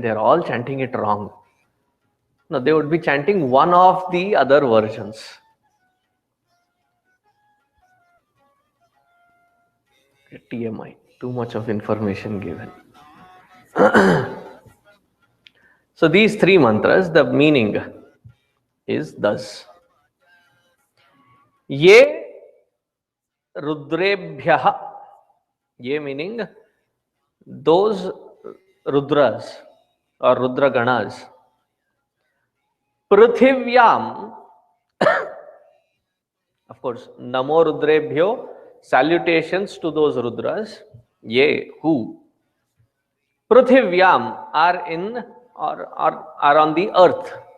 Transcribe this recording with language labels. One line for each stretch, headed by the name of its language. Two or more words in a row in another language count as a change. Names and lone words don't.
English: They are all chanting it wrong. No, they would be chanting one of the other versions. TMI, too much of information given. So these 3 mantras, the meaning is thus.
Sanskrit: Ye Rudrebhyaha,
English: ye meaning those Rudras or Rudra Ganas, Pruthivyam, of course,
Sanskrit: Namo Rudrebhyo,
English: salutations to those Rudras, ye, who, Pruthivyam are in are on the earth.